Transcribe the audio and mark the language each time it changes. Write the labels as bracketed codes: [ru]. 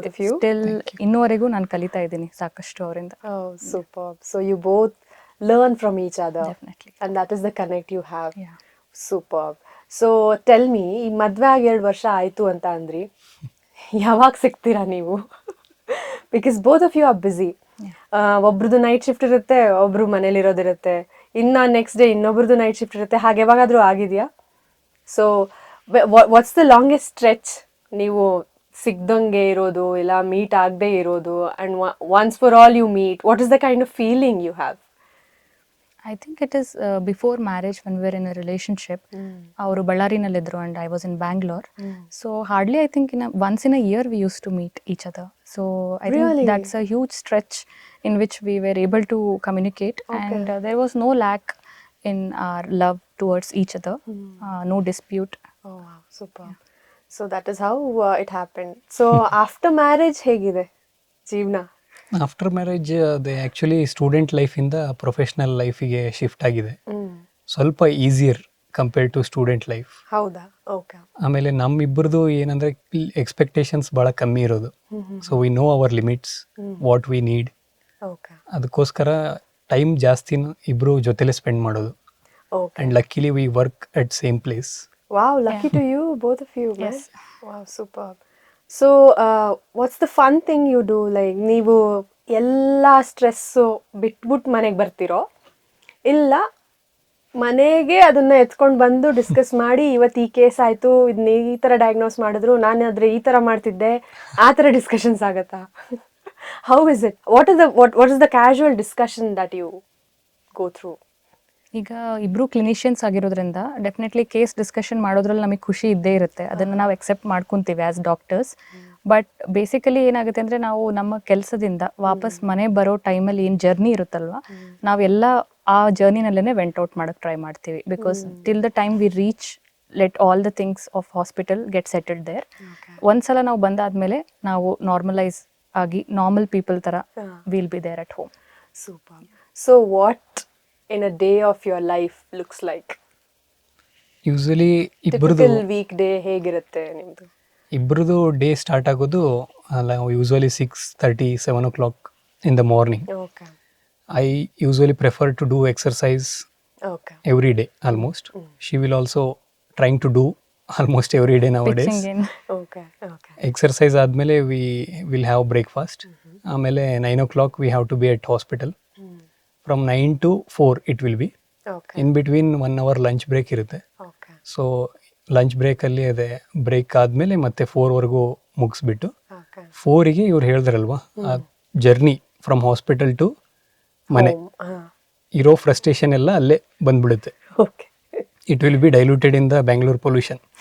[kn] Still ಇನ್ನೂವರೆಗೂ ನಾನು ಕಲಿತಾ ಇದ್ದೀನಿ ಸಾಕಷ್ಟು ಅವರಿಂದ. [en] Super. So you both learn from each other. Definitely. And that is the connect you have. Yeah. Superb. So tell me, [kn] ಈ ಮದುವೆ ಆಗಿ 2 ವರ್ಷ ಆಯಿತು ಅಂತ ಅಂದ್ರಿ, ಯಾವಾಗ ಸಿಗ್ತೀರಾ ನೀವು? [en] Because both of you are busy. [kn] ಒಬ್ರದ್ದು night shift ಇರುತ್ತೆ, ಒಬ್ರು ಮನೇಲಿರೋದಿರುತ್ತೆ, ಇನ್ನು ನೆಕ್ಸ್ಟ್ ಡೇ ಇನ್ನೊಬ್ರದ್ದು ನೈಟ್ ಶಿಫ್ಟ್ ಇರುತ್ತೆ. ಹಾಗೆ ಯಾವಾಗಾದರೂ ಆಗಿದೆಯಾ? [en] so what's the longest stretch [kn] ನೀವು ಸಿಗ್ದಂಗೆ ಇರೋದು, ಇಲ್ಲ ಮೀಟ್ ಆಗದೆ ಇರೋದು, [en] And once for all you meet, what is the kind of feeling you have? I think it is before marriage when we were in a relationship. [kn] Avaru Ballarinaಲ್ಲಿದ್ರು [en] and I was in Bangalore. So hardly I think once in a year we used to meet each other. So I think that's a huge stretch in which we were able to communicate. And there was no lack in our love towards each other. No dispute. Oh wow, super. So that is how it happened. So after marriage [kn] ಹೇಗಿದೆ ಜೀವನ? After marriage ಅದೇ actually student ಲೈಫಿಂದ professional ಲೈಫಿಗೆ shift ಆಗಿದೆ. ಸ್ವಲ್ಪ easier [en] Compared to student life. [kn] ಹೌದಾ? Okay. ಆಮೇಲೆ ನಮ್ಮಿಬ್ಬರದು ಏನಂದರೆ expectations ಭಾಳ ಕಮ್ಮಿ ಇರೋದು. [en] So we know our limits, what we need. Okay. [kn] ಅದಕ್ಕೋಸ್ಕರ ಟೈಮ್ ಜಾಸ್ತಿ ಇಬ್ಬರು ಜೊತೆಲೇ ಸ್ಪೆಂಡ್ ಮಾಡೋದು. [en] Okay. And luckily we work at same place. Wow, lucky to you, both of you. Man. Wow, superb. So, what's the fun thing you do? [kn] Like, ನೀವು ಎಲ್ಲ stress ಬಿಟ್ಬಿಟ್ಟು ಮನೆಗೆ ಬರ್ತಿರೋ, ಇಲ್ಲ ಮನೆಗೆ ಅದನ್ನ ಎತ್ಕೊಂಡು ಬಂದು ಡಿಸ್ಕಸ್ ಮಾಡಿ ಇವತ್ತು ಈ ಕೇಸ್ ಆಯಿತು, ಇದನ್ನ ಈ ಥರ ಡಯಾಗ್ನೋಸ್ ಮಾಡಿದ್ರು, ನಾನು ಆದರೆ ಈ ಥರ ಮಾಡ್ತಿದ್ದೆ, ಆ ಥರ ಡಿಸ್ಕಷನ್ಸ್ ಆಗುತ್ತಾ? [en] How is it? What is the casual discussion that you go through? [kn] ಈಗ ಇಬ್ರು ಕ್ಲಿನಿಷಿಯನ್ಸ್ ಆಗಿರೋದ್ರಿಂದ ಡೆಫಿನೆಟ್ಲಿ ಕೇಸ್ ಡಿಸ್ಕಷನ್ ಮಾಡೋದ್ರಲ್ಲಿ ನಮಗೆ ಖುಷಿ ಇದ್ದೇ ಇರುತ್ತೆ. ಅದನ್ನು ನಾವು ಎಕ್ಸೆಪ್ಟ್ ಮಾಡ್ಕೊತೀವಿ ಆ್ಯಸ್ ಡಾಕ್ಟರ್ಸ್. ಬಟ್ ಬೇಸಿಕಲಿ ಏನಾಗುತ್ತೆ ಅಂದರೆ ನಾವು ನಮ್ಮ ಕೆಲಸದಿಂದ ವಾಪಸ್ ಮನೆ ಬರೋ ಟೈಮಲ್ಲಿ ಏನು ಜರ್ನಿ ಇರುತ್ತಲ್ವ, ನಾವೆಲ್ಲ ಆ ಜರ್ನಿನಲ್ಲೇ ವೆಂಟ್ ಔಟ್ ಮಾಡೋಕ್ಕೆ ಟ್ರೈ ಮಾಡ್ತೀವಿ. [en] Because till the time we reach let all the things of hospital get settled there. [kn] ಒಂದ್ಸಲ ನಾವು ಬಂದಾದ್ಮೇಲೆ ನಾವು ನಾರ್ಮಲೈಸ್ ಆಗಿ ನಾರ್ಮಲ್ ಪೀಪಲ್ ಥರ [en] Will be there at home. Super. So, what in a day of your life looks like? [kn] Usually ಇಬ್ಬರದು Typical weekday ಹೇಗಿರುತ್ತೆ ನಿಮ್ದು? ಇಬ್ಬರದು ಡೇ ಸ್ಟಾರ್ಟ್ ಆಗೋದು usually 6:30, [en] 7 o'clock in the morning. Okay. I usually prefer to do exercise Okay. every day almost. She will also trying to do almost every day nowadays. Pitching in. Okay. Okay. Exercise ಆದಮೇಲೆ we will have breakfast. ಆಮೇಲೆ 9 o'clock we have to be at hospital. From 9 to 4 it will be. Okay. In between 1 hour lunch break ಇರುತ್ತೆ. Okay. [kn] So lunch ಬ್ರೇಕಲ್ಲಿ ಅದೇ break ಆದಮೇಲೆ ಮತ್ತೆ 4ವರೆಗೂ ಮುಗಿಸ್ಬಿಟ್ಟು [en] Okay. [kn] 4ಗೆ ಇವ್ರು ಹೇಳಿದ್ರಲ್ವಾ ಆ journey from hospital to ಮನೆ ಇರೋ frustration ಎಲ್ಲ ಅಲ್ಲೇ ಬಂದ್ಬಿಡುತ್ತೆ. [en] Okay. It will be diluted in the Bangalore pollution.